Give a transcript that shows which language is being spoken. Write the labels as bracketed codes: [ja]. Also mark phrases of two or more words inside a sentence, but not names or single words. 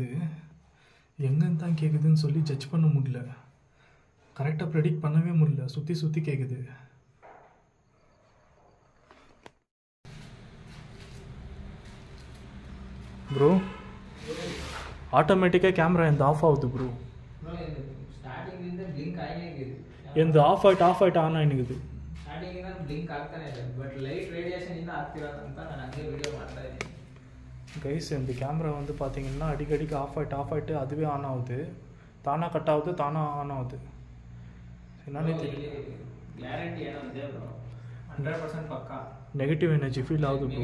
[ta] எங்கேருந்து தான் கேட்குதுன்னு சொல்லி ஜட்ஜ் பண்ண முடியல, கரெக்டாக ப்ரெடிக்ட் பண்ணவே முடியல. சுற்றி சுற்றி கேட்குது. ப்ரோ ஆட்டோமேட்டிக்காக கேமரா எந்த ஆஃப் ஆகுது ப்ரோ. [en] starting blink [kn] ಆಗಿದೆ. [ta] எந்த ஆஃப் ஆகிட்டு ஆன் ஆகினுக்குது. [en] starting blink [kn] ಆಗ್ತಾನೆ ಇದೆ, [en] but light radiation [kn] ಇಂದ ಆಗ್ತಿರೋದಂತ ನಾನು ಹಂಗೆ ವಿಡಿಯೋ ಮಾಡ್ತಾ ಇದ್ದೀನಿ. [ta] கைஸ் இந்த கேமரா வந்து பார்த்தீங்கன்னா அடிக்கடிக்கு ஆஃப் ஆகிட்டு அதுவே ஆன் ஆகுது, தானாக கட் ஆகுது, தானாக ஆன் ஆகுது. என்னன்னே தெரியல. [kn] ಗ್ಯಾರಂಟಿ ಏನೋ ಇದೆ ಬ್ರೋ, 100% ಪಕ್ಕಾ. [en] negative energy feel [kn] ಆಗುದು ಬ್ರೋ.